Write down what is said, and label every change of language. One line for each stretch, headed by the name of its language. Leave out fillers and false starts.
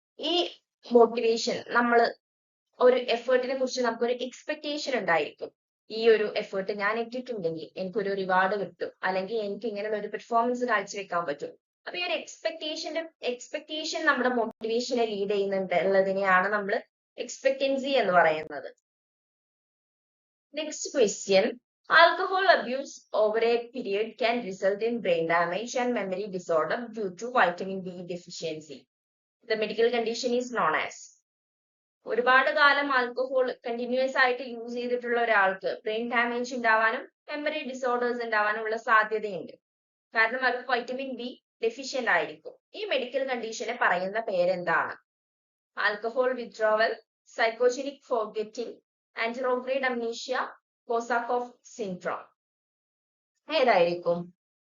Malayalam: ഈ മോട്ടിവേഷൻ നമ്മൾ ഒരു എഫേർട്ടിനെ കുറിച്ച് നമുക്കൊരു എക്സ്പെക്ടേഷൻ ഉണ്ടായിരിക്കും. ഈ ഒരു എഫേർട്ട് ഞാൻ ഇട്ടിട്ടുണ്ടെങ്കിൽ എനിക്കൊരു റിവാർഡ് കിട്ടും, അല്ലെങ്കിൽ എനിക്ക് ഇങ്ങനെ ഒരു പെർഫോമൻസ് കാഴ്ചവെക്കാൻ പറ്റും. അപ്പൊ ഈ ഒരു എക്സ്പെക്ടേഷൻ നമ്മുടെ മോട്ടിവേഷനെ ലീഡ് ചെയ്യുന്നുണ്ട് ഉള്ളതിനെയാണ് നമ്മൾ എക്സ്പെക്ടൻസി എന്ന് പറയുന്നത്.
English: Next question, alcohol abuse over a period can result in brain damage and memory disorder due to vitamin B deficiency. The medical condition is known as.
Malayalam: ഒരുപാട് കാലം ആൽക്കഹോൾ കണ്ടിന്യൂസ് ആയിട്ട് use ചെയ്തിട്ടുള്ള ഒരാൾക്ക് brain damage ഉണ്ടാവാനും memory disorders ഉണ്ടാവാനും ഉള്ള സാധ്യതയുണ്ട്. കാരണം അവർക്ക് വൈറ്റമിൻ ബി ഡെഫിഷ്യന്റ് ആയിരിക്കും. ഈ മെഡിക്കൽ കണ്ടീഷനെ പറയുന്ന പേരെന്താണ്?
English: Alcohol withdrawal, psychogenic forgetting, anterograde amnesia, Korsakoff syndrome.
Malayalam: ഏതായിരിക്കും?